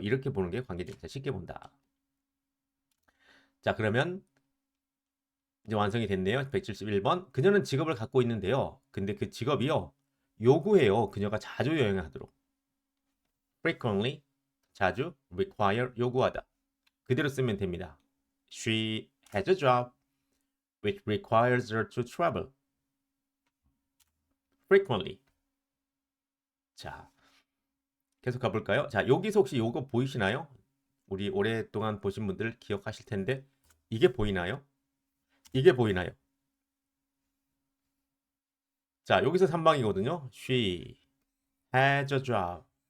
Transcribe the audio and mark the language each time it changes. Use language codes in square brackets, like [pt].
[ko] 이렇게 보는 게 관계대명사 쉽게 본다. 자, 그러면 이제 완성이 됐네요. 171번. 그녀는 직업을 갖고 있는데요. 근데 그 직업이요. 요구해요. 그녀가 자주 여행하도록. frequently, 자주, require, 요구하다. 그대로 쓰면 됩니다. [en] She has a job which requires her to travel frequently. [ko] 자, 계속 가볼까요? 자, 여기서 혹시 요거 보이시나요? 우리 오랫동안 보신 분들 기억하실 텐데 이게 보이나요? 이게 보이나요? 자, 여기서 3방이거든요. [en] She has a job.